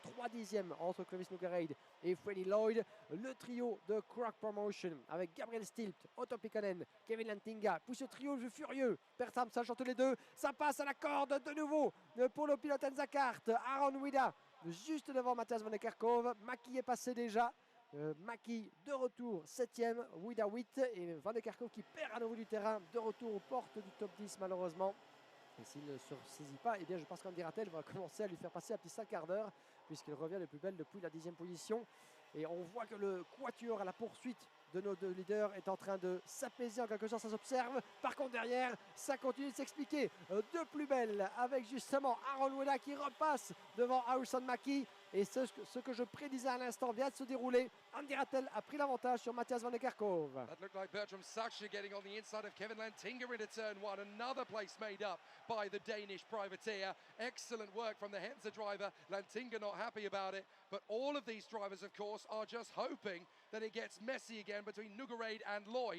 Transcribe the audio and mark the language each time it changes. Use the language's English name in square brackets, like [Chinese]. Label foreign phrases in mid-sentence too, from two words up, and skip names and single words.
[French] 3 dixièmes entre Clovis Nugarade et Freddie Lloyd. Le trio de Croc Promotion avec Gabriel Stilp, Otto Pikkanen, Kevin Lantinga. Puis ce trio furieux. Bertram Sacha entre les deux. Ça passe à la corde de nouveau pour le pilote Enzakart. Aaron Wida juste devant Matthias van der Kerkhove. Mackie est passé déjà. Mackie de retour 7e, Wida 8 et Van der Kerkhove qui perd à nouveau du terrain, de retour aux portes du top 10 malheureusement. Et s'il ne se ressaisit pas, eh bien je pense qu'Andy Rattel va commencer à lui faire passer un petit 5 quarts d'heure puisqu'il revient le plus belle depuis la 10e position. Et on voit que le quatuor à la poursuite de nos deux leaders est en train de s'apaiser en quelque sorte, ça s'observe. Par contre derrière, ça continue de s'expliquer de plus belle avec justement Aaron Wida qui repasse devant Harrison Mackie. Et ce que je prédisais à l'instant vient de se dérouler. Andy Rattel a pris l'avantage sur Matthias van der Kerkhove. [English] That looked like Bertram Saxa getting on the inside of Kevin Lantinga into turn 1. Another place made up by the Danish privateer. Excellent work from the Henser driver. Lantinga not happy about it. But all of these drivers, of course, are just hoping that it gets messy again between Nugarade and Lloyd.